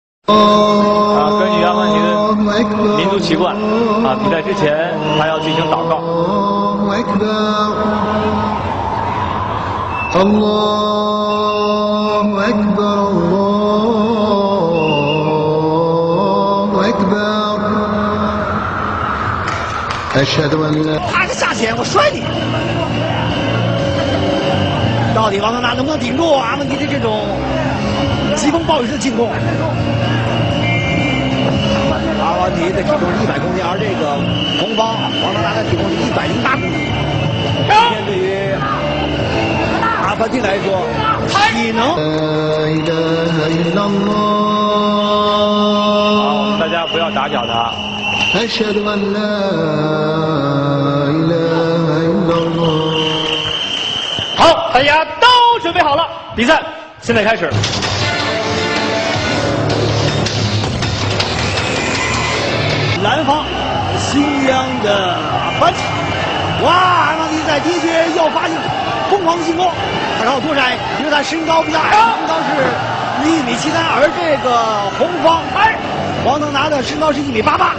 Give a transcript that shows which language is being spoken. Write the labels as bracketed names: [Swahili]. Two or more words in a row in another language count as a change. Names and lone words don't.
[Chinese] 根据阿曼尼的民族习惯，比赛之前还要进行祷告。 [Arabic] الله أكبر الله أكبر أشهد أن لا [Chinese] 他是下潜，我摔你！到底王德纳能不能顶住阿曼迪的这种疾风暴雨的进攻？阿曼迪的体重是100公斤，而这个红方王德纳的体重是108公斤。今天对于阿凡提来说，体能。 [Arabic] إله إلا الله [Chinese] 大家不要打搅他。 [Arabic] أشهد أن لا إله إلا الله [Chinese] 好，大家都准备好了，比赛现在开始。蓝方新疆的阿凡提，哇，阿凡提在第一局又发起疯狂进攻，他靠多闪，因为他身高比较矮，身高是1.73米，而这个红方王能拿的身高是1.88米。